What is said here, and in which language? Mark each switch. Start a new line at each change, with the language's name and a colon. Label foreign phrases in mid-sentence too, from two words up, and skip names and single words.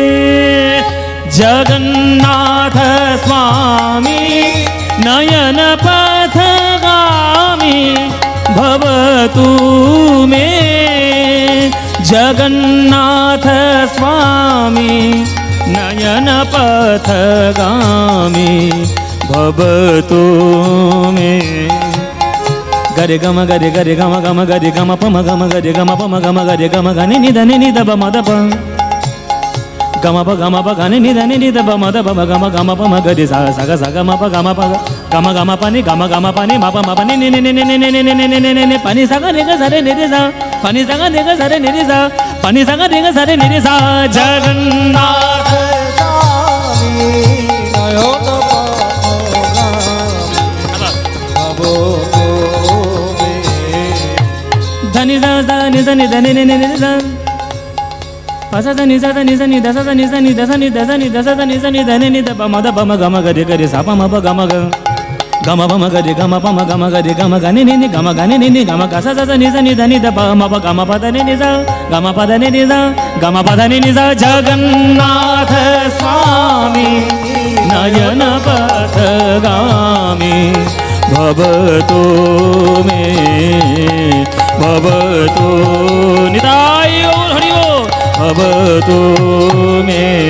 Sanskrit: জগন্নাথ স্বামী নয়ন পথগামী ভবতু মে। জগন্নাথ স্বামী নয়ন পথগামী ভবতু মে। গরে গম গরে গরে গম গম গরে গম পম গম গরে গম পম গম গরে গম গনি নিধ নি দব মদ প গম প গম প গনি নিধ নি দব মদ প গম গম পম গরে সা সা সা গম প গম প গম গম পানি গম গম পানি ম প ম পানি নি নি নি নি নি নি নি নি নি নি পানি সা নি গ সরে নি রে সা পানি সা নি গ সরে নি রে সা পানি সা নি গ সরে নি রে সা। জগন্নাথ স্বামী নয়ন ধনি দা দা নি দা নি দা নি নি নি নি দা পাসা দা নি দা নি দা নি দা সা নি দা নি দা সা নি দা সা নি দা সা নি দা নি দা নি দা প ম দ প ম গ ম গ রে গ রে সা প ম প গ ম গ গম প ম গ রে গম প ম গ ম গ রে গম গ নি নি নি গম গ নি নি নি গম গ সা সা নি দা নি দা নি দা প ম প গ ম প দ নি নি সা গম প দ নি নি সা গম প দ নি নি সা। জগন্নাথ স্বামী নয়ন পথগামী ভবতু মে।
Bangla: ভবতু নিতাই গৌর হরি বল।
Sanskrit: ভবতু মে।